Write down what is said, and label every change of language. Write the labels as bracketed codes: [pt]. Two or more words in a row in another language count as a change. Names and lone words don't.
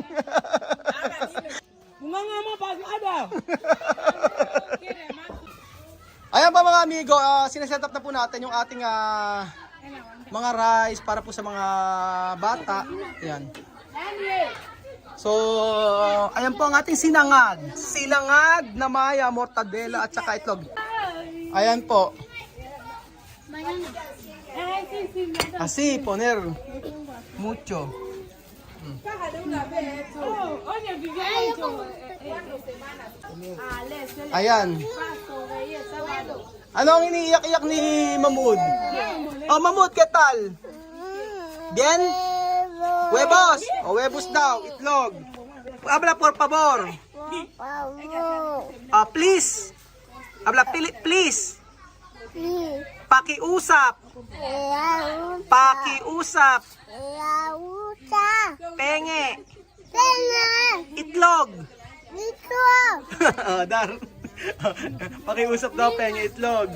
[tl] Ayan pa mga amigo, sineset up na po natin yung ating mga rice para po sa mga bata. Ayan. So, ayan po ang ating sinangag. Sinangag na maya, mortadela at saka itlog. Ayan po. [es] Así, poner mucho. [tl] Ayan. Ano ang iniiyak-iyak ni Mamud? Oh, Mamud, [es] ¿qué tal? Bien? [tl] Huevos. O huevos daw, itlog. [es] Habla por favor. Please. Habla please. Pakiusap. [tl] Pakiusap. Penge. Itlog. Dar. Pakiusap daw, penge, itlog.